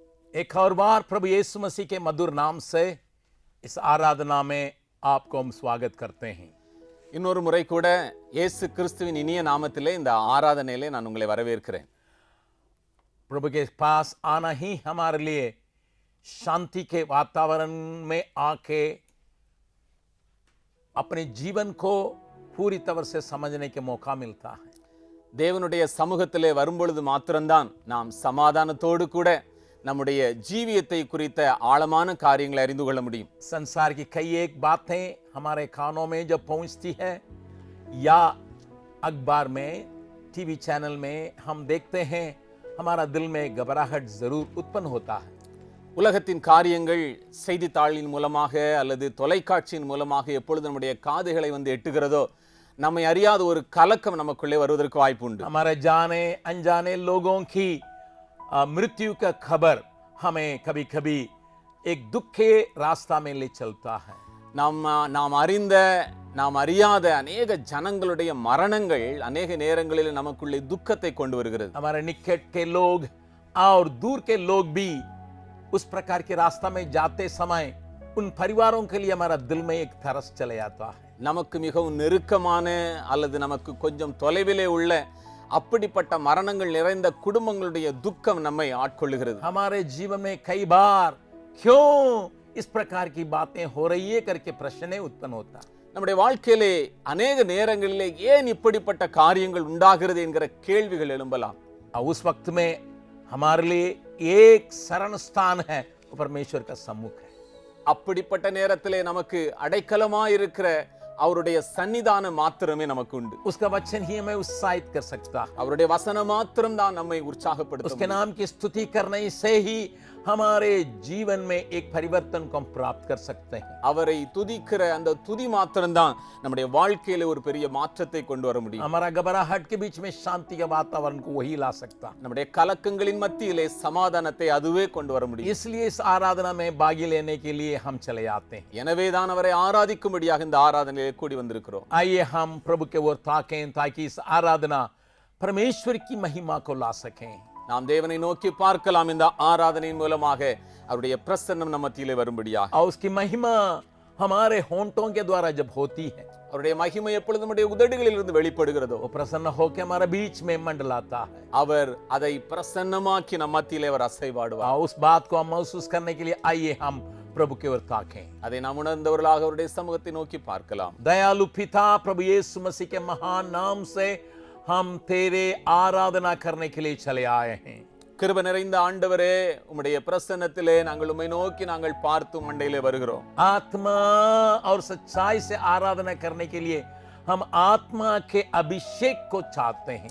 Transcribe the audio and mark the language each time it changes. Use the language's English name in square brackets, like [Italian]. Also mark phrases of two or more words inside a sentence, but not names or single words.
[Hindi] एक और बार प्रभु यीशु मसीह के मधुर नाम से इस आराधना में आपको हम स्वागत करते हैं। [Tamil] இன்னொரு முறை கூட இயேசு கிறிஸ்துவின் இனிய நாமத்திலே இந்த ஆராதனையிலே நான் உங்களை வரவேற்கிறேன். [Hindi] प्रभु के पास आना ही हमारे लिए शांति के वातावरण में आके अपने जीवन को पूरी तरह से समझने के मौका मिलता है। [Tamil] தேவனுடைய சமூகத்திலே வரும்பொழுது மாத்திரம்தான் நாம் சமாதானத்தோடு கூட நம்முடைய ஜீவியத்தை குறித்த ஆழமான காரியங்களை அறிந்து கொள்ள முடியும். [Hindi] संसार की कई एक बातें हमारे कानों में जब पहुंचती है या अखबार में, टीवी चैनल में हम देखते हैं, हमारा दिल में घबराहट जरूर उत्पन्न होता है। [Tamil] உலகத்தின் காரியங்கள் செய்தித்தாளின் மூலமாக அல்லது தொலைக்காட்சியின் மூலமாக எப்பொழுது நம்முடைய காதுகளை எட்டுகிறதோ நம்மை அறியாத ஒரு கலக்கம் நமக்குள்ளே வருவதற்கு வாய்ப்பு உண்டு. [Hindi] हमारे जाने अनजाने लोगों की मृत्यु का खबर हमें कभी कभी एक दुख के रास्ता में ले चलता है। [Tamil] நாம் அறிந்த நாம் அறியாத अनेक ஜனங்களுடைய மரணங்கள் अनेक நேரங்களில் நமக்குள்ளே துக்கத்தை கொண்டு வருகிறது. [Hindi] हमारे निकट के लोग और दूर के लोग भी उस प्रकार के रास्ता में जाते समय उन परिवारों के लिए हमारा दिल में एक तरस चले जाता है। [Tamil] நமக்கு மிகவும் நெருக்கமான அல்லது நமக்கு கொஞ்சம் தொலைவிலே உள்ள அப்படிப்பட்ட மரணங்கள் நிறைந்த குடும்பங்களுடைய துக்கம் நம்மை ஆட்கொள்ளுகிறது. [Hindi] हमारे जीवन में कई बार क्यों इस प्रकार की बातें हो रही है करके प्रश्न उत्पन्न होता है। [Tamil] நம்முடைய வாழ்க்கையிலே अनेक நேரங்களிலே ஏன் இப்படிப்பட்ட காரியங்கள் உண்டாகிறது என்கிற கேள்விகள் எழும்பலாம். [Hindi] उस वक्त में हमारे लिए एक शरण स्थान है, वो परमेश्वर का सम्मुख है। [Tamil] அப்படிப்பட்ட நேரத்திலே நமக்கு அடைக்கலமாய் இருக்கிற அவருடைய சன்னிதானம் மாத்திரமே நமக்கு உண்டு. [Hindi] उसका वचन ही हमें उत्साहित कर सकता है। [Tamil] அவருடைய வசனம் மாத்திரம் தான் நம்மை உற்சாகப்படுத்தும். [Hindi] उसके नाम की स्तुति करने से ही हमारे जीवन में एक परिवर्तन को हम प्राप्त कर सकते हैं। [Tamil] அவரை துதிக்கிற அந்த துதி மாத்திரம் தான் நம்முடைய வாழ்க்கையில ஒரு பெரிய மாற்றத்தை கொண்டு வர முடியும். [Hindi] हमारा घबराहट के बीच में शांति के वातावरण को वही ला सकता। [Tamil] நம்முடைய கலக்கங்களின் மத்தியிலே சமாதானத்தை அதுவே கொண்டு வர முடியும். [Hindi] इसलिए इस आराधना में भागी लेने के लिए हम चले आते हैं। [Tamil] எனவே தான் அவரை ஆராதிக்கும்படியாக இந்த ஆராதனையிலே கூடி வந்திருக்கிறோம். [Hindi] आइए हम प्रभु के ओर ताकें ताकि इस आराधना परमेश्वर की महिमा को ला सकें। [Tamil] நாம் தேவனை நோக்கி பார்க்கலாம் இந்த ஆராதனையின் மூலமாக அவருடைய பிரசன்னம் நம்ம மத்தியிலே வரும்படியாக. [Hindi] और उसकी महिमा हमारे होंठों के द्वारा जब होती है, [Tamil] அவருடைய மகிமை எப்பொழுது நம்முடைய உதடுகளில் இருந்து வெளிப்படுகிறதோ [Hindi] वो प्रसन्न होकर हमारे बीच में मंडलाता है। [Tamil] அவர் அதை பிரசன்னமாக்கி நம்ம மத்தியிலே அவர் அசைவாடுவார். [Hindi] उस बात को हम महसूस करने के लिए आइए हम प्रभु की ओर ताकें। [Tamil] அதை நாம் உணர்ந்தவர்களாக அவருடைய சமூகத்தை நோக்கி பார்க்கலாம். [Hindi] दयालु पिता प्रभु यीशु मसीह के महान नाम से हम तेरे आराधना करने के लिए चले आए हैं। [Tamil] கிருபை நிறைந்த ஆண்டவரே, உம்முடைய பிரசன்னத்திலே நாங்கள் உம்மை நோக்கி நாங்கள் பார்த்து மண்டையிலே வருகிறோம். [Hindi] आत्मा और सच्चाई से आराधना करने के लिए हम आत्मा के अभिषेक को चाहते हैं।